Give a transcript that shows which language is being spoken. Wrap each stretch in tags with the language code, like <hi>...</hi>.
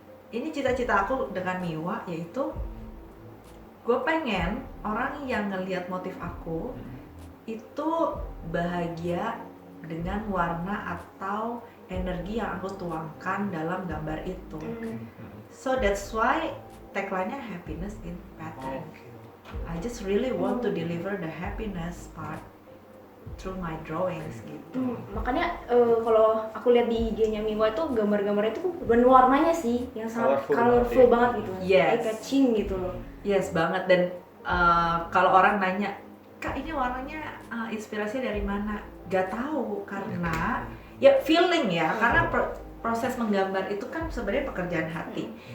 <id>Ini cita-cita aku dengan Miwa, yaitu gue pengen orang yang ngelihat motif aku itu bahagia dengan warna atau energi yang aku tuangkan dalam gambar itu.</id> <en>So that's why tagline-nya happiness in pattern. I just really want to deliver the happiness part through my drawings</en> <id>gitu. Makanya kalau aku lihat di IG-nya Miwa itu gambar-gambarnya itu dan warnanya sih yang sangat colorful banget gitu.</id> <en>Yes.</en> <id>Catching gitu loh.</id> <en>Yes banget.</en> <id>Dan kalau orang nanya, Kak ini warnanya inspirasi dari mana? Gak tahu, karena ya feeling ya. Karena proses menggambar itu kan sebenarnya pekerjaan hati.</id>